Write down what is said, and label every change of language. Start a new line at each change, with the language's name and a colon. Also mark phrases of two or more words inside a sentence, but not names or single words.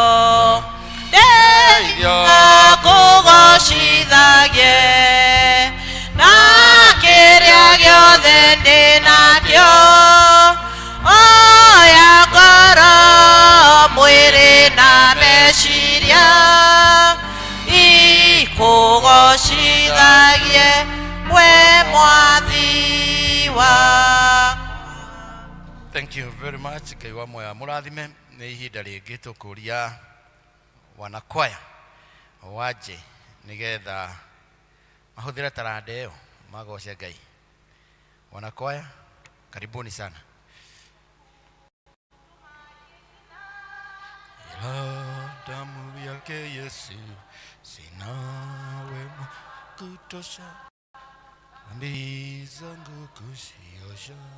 Kikuyu: ndeithia kũgocithagie na kĩrĩa gĩothe ndĩ nakĩo oya ngoro mwĩrĩ na meciria ikũgocithagie we mwathi wa.
English: Thank you very much.
Kikuyu: Ngai wa moya murathime nĩ ihinda rĩngĩ tũkũria wanakwaya waje nigetha mahũthĩre taranda ĩyo magoce Ngai.
Swahili: Wanakwaya karibuni sana. Damu yake Yesu sina wema kutosha dhambi zangu kuziosha.